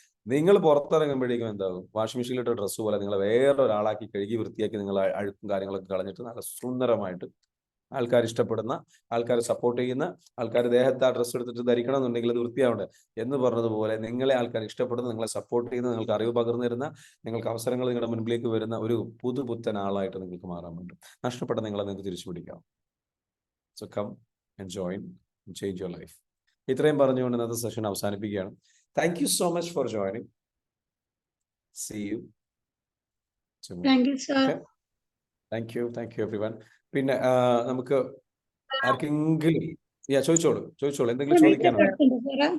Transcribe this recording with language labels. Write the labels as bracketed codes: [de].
[ml] നിങ്ങൾ പുറത്തിറങ്ങുമ്പോഴേക്കും എന്താകും, washing മെഷീനിലിട്ട dress പോലെ നിങ്ങളെ വേറെ ഒരാളാക്കി കഴുകി വൃത്തിയാക്കി നിങ്ങൾ അഴുക്കും കാര്യങ്ങളൊക്കെ കളഞ്ഞിട്ട് നല്ല സുന്ദരമായിട്ട് ആൾക്കാർ ഇഷ്ടപ്പെടുന്ന, ആൾക്കാർ സപ്പോർട്ട് ചെയ്യുന്ന, ആൾക്കാർ ദേഹത്ത് ആ ഡ്രസ്സ് എടുത്തിട്ട് ധരിക്കണം എന്നുണ്ടെങ്കിൽ അത് വൃത്തിയാവണ്ടേ എന്ന് പറഞ്ഞതുപോലെ നിങ്ങളെ ആൾക്കാർ ഇഷ്ടപ്പെടുന്ന, നിങ്ങളെ സപ്പോർട്ട് ചെയ്യുന്ന, നിങ്ങൾക്ക് അറിവ് പകർന്നു തരുന്ന, നിങ്ങൾക്ക് അവസരങ്ങൾ നിങ്ങളുടെ മുൻപിലേക്ക് വരുന്ന ഒരു പുതുപുത്തൻ ആളായിട്ട് നിങ്ങൾക്ക് മാറാൻ പറ്റും. നഷ്ടപ്പെട്ട നിങ്ങളെ നിങ്ങൾക്ക് തിരിച്ചു പിടിക്കാം. [en] So come and join and change your life. [ml] ഇത്രയും പറഞ്ഞുകൊണ്ട് ഇന്നത്തെ സെഷൻ അവസാനിപ്പിക്കുകയാണ്. [en] Thank you so much for joining. See you tomorrow. Thank you sir. Thank you everyone. [ml] പിന്നെ നമുക്ക് ആർക്കെങ്കിലും ചോദിച്ചോളൂ എന്തെങ്കിലും ചോദിക്കാനുണ്ടോ?